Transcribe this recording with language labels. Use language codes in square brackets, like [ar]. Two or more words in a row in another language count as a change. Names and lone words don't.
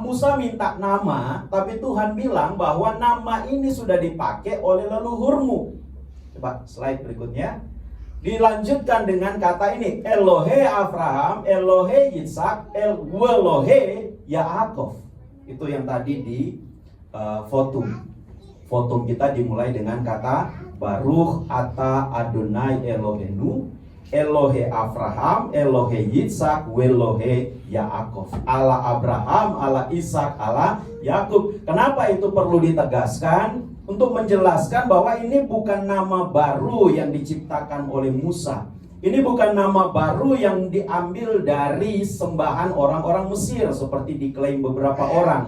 [id] Musa minta nama, tapi Tuhan bilang bahwa nama ini sudah dipakai oleh leluhurmu. Coba slide berikutnya. Dilanjutkan dengan kata ini, [he] אלוהי אברהם, אלוהי יצחק, אלוהי יעקב. [id] Itu yang tadi di fotum. Fotum kita dimulai dengan kata [he] ברוך אתה אדוני אלוהינו, אלוהי אברהם, אלוהי יצחק, ואלוהי יעקב. [id] Allah Abraham, Allah Ishak, Allah Yakub. Kenapa itu perlu ditegaskan? Untuk menjelaskan bahwa ini bukan nama baru yang diciptakan oleh Musa. Ini bukan nama baru yang diambil dari sembahan orang-orang Mesir seperti diklaim beberapa orang.